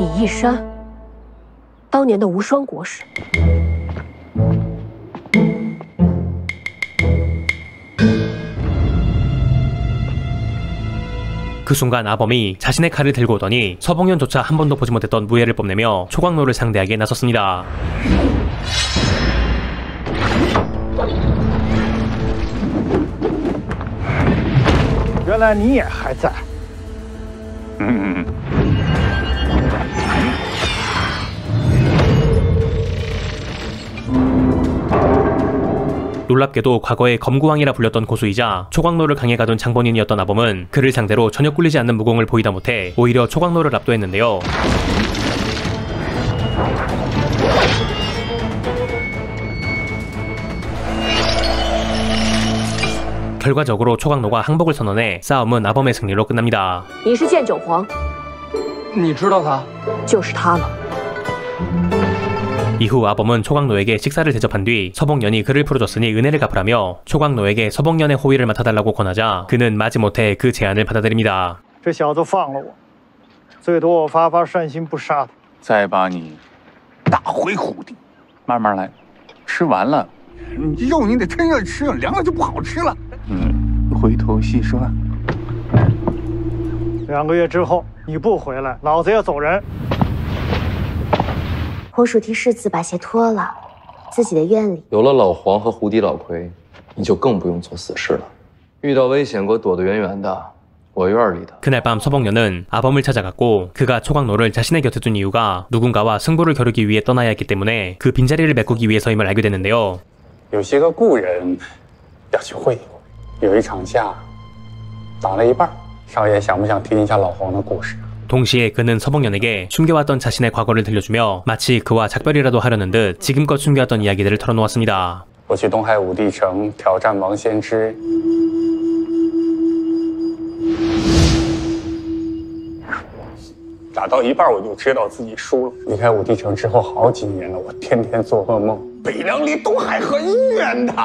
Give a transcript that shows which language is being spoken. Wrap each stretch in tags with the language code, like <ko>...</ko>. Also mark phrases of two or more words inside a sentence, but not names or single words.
<zh>山，当年的无双国师。</zh> <ko>그 순간 아범이 자신의 칼을 들고 오더니 서봉년조차 한 번도 보지 못했던 무예를 뽐내며 초광로를 상대하기에 나섰습니다.</ko> <zh>原来你也还在。</zh> <ko>놀랍게도 과거에 검구왕이라 불렸던 고수이자 초광로를 강해 가둔 장본인이었던 아범은 그를 상대로 전혀 꿀리지 않는 무공을 보이다 못해 오히려 초광로를 압도했는데요. 결과적으로 초광로가 항복을 선언해 싸움은 아범의 승리로 끝납니다.</ko> <zh>你是剑九皇，你知道他？就是他了。</zh> <ko>이후 아범은 초광로에게 식사를 대접한 뒤 서봉년이 그를 풀어줬으니 은혜를 갚으라며 초광로에게 서봉년의 호위를 맡아달라고 권하자 그는 마지못해 그 제안을 받아들입니다.</ko> <zh>这小子放了我，最多我发发善心不杀他。再把你打回虎地，慢慢来，吃完了，肉你得趁热吃，凉了就不好吃了。回头细说。 2个月之后你不回来，老子也走人。红薯替世子把鞋脱了，自己的院里有了老黄和胡迪老魁，你就更不用做死事了。遇到危险给我躲得远远的，我院里的。</zh> <ko>그날 밤 서봉년은 아범을 찾아갔고 그가 초광로를 자신의 곁에 둔 이유가 누군가와 승부를 겨루기 위해 떠나야 했기 때문에 그 빈자리를 메꾸기 위해서임을 알게 됐는데요.</ko> <zh>有些个故人要去会友，有一场架打了一半，少爷想不想听一下老黄的故事？</zh> <ko>동시에 그는 서봉년에게 숨겨왔던 자신의 과거를 들려주며 마치 그와 작별이라도 하려는 듯 지금껏 숨겨왔던 이야기들을 털어놓았습니다.</ko> <zh>我去东海武帝城挑战王先知，打到一半我就知道自己输了。离开武帝城之后好几年了，我天天做噩梦。北凉离东海很远的。</zh>